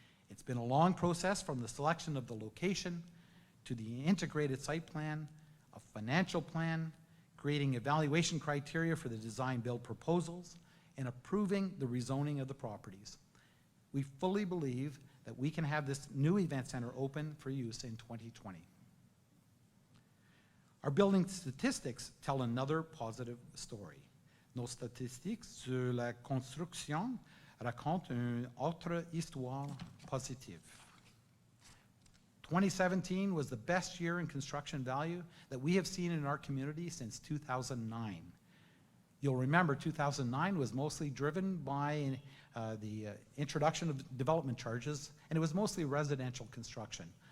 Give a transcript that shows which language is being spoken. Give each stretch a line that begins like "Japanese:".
English: It's been a long process from the selection of the location to the integrated site plan, a financial plan, creating evaluation criteria for the design-build proposals, and approving the rezoning of the properties. We fully believe that we can have this new event center open for use in 2020. Our building statistics tell another positive story.
French: Nos statistiques sur la construction racontent une autre histoire positive.
English: 2017 was the best year in construction value that we have seen in our community since 2009. You'll remember 2009 was mostly driven by the introduction of development charges, and it was mostly residential construction.